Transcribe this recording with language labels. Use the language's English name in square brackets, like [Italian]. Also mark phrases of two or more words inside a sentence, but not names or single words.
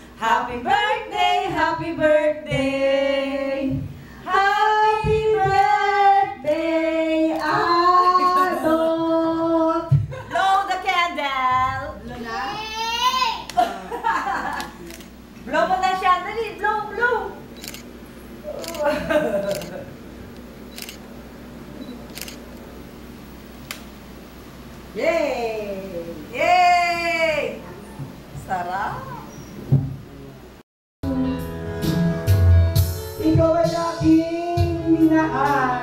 [English] Happy birthday, happy birthday. Happy birthday, Adot. Blow the candle. [Filipino] Blow na? Blow mo na siya. Dali, [English] blow, blow. Yay! [Filipino] Yay! Sarap! Ikaw ay aking minahal.